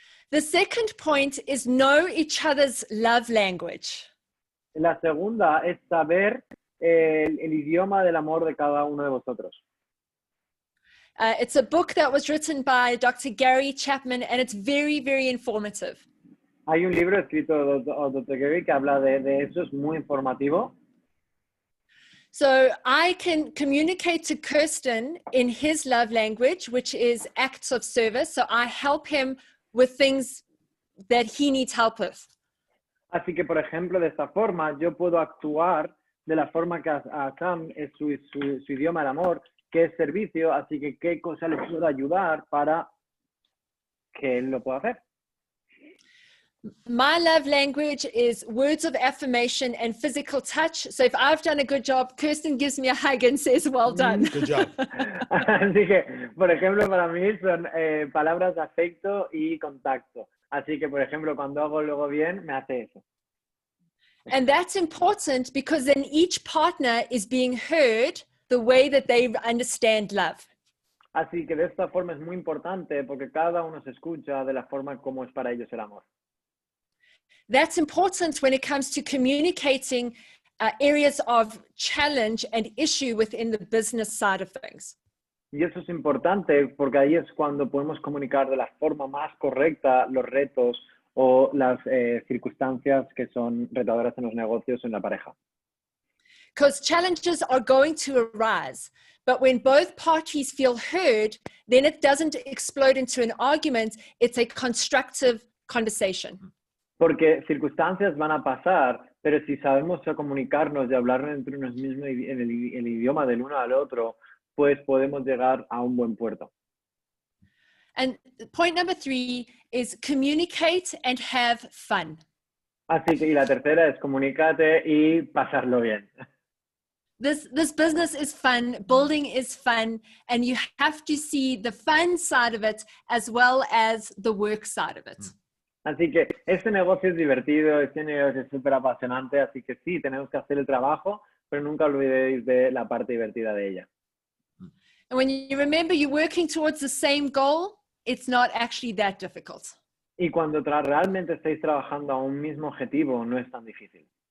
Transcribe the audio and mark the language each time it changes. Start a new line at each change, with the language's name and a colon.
English: The second point is know each other's love language.
Spanish: La segunda es saber el idioma del amor de cada uno de vosotros.
English: It's a book that was written by Dr. Gary Chapman, and it's very, very informative.
Spanish: Hay un libro escrito por Dr. Gary que habla de eso, es muy informativo.
English: So I can communicate to Kirsten in his love language, which is acts of service. So I help him with things that he needs help with.
Spanish: Así que, por ejemplo, de esta forma, yo puedo actuar de la forma que a Sam es su idioma del amor, que es servicio, así que qué cosa le puedo ayudar para que él lo pueda hacer.
English: My love language is words of affirmation and physical touch. So if I've done a good job, Kirsten gives me a hug and says, well done. Good job.
Spanish: Así que, por ejemplo, para mí son palabras de afecto y contacto. Así que, por ejemplo, cuando hago luego bien, me hace eso.
English: And that's important because then each partner is being heard the way that they understand love.
Spanish: Así que de esta forma es muy importante porque cada uno se escucha de la forma como es para ellos el amor.
English: That's important when it comes to communicating areas of challenge and issue within the business side of things.
Spanish: Y eso es importante porque ahí es cuando podemos comunicar de la forma más correcta los retos o las circunstancias que son retadoras en los negocios o en la pareja.
English: Because challenges are going to arise, But when both parties feel heard, then it doesn't explode into an argument. It's a constructive conversation.
Spanish: Porque circunstancias van a pasar, pero si sabemos comunicarnos y hablar entre nosotros mismos en el idioma del uno al otro, pues podemos llegar a un buen puerto.
English: And point number 3 is communicate and have fun.
Spanish: Así que, y la tercera es comunícate y pasarlo bien.
English: This business is fun, building is fun, and you have to see the fun side of it as well as the work side of it.
Spanish: Así que este negocio es divertido, este negocio es súper apasionante, así que sí, tenemos que hacer el trabajo, pero nunca olvidéis de la parte divertida de ella.
English: And when you remember you're working towards the same goal, it's not actually that difficult.
Spanish: Y cuando realmente estáis trabajando a un mismo objetivo, no es tan difícil.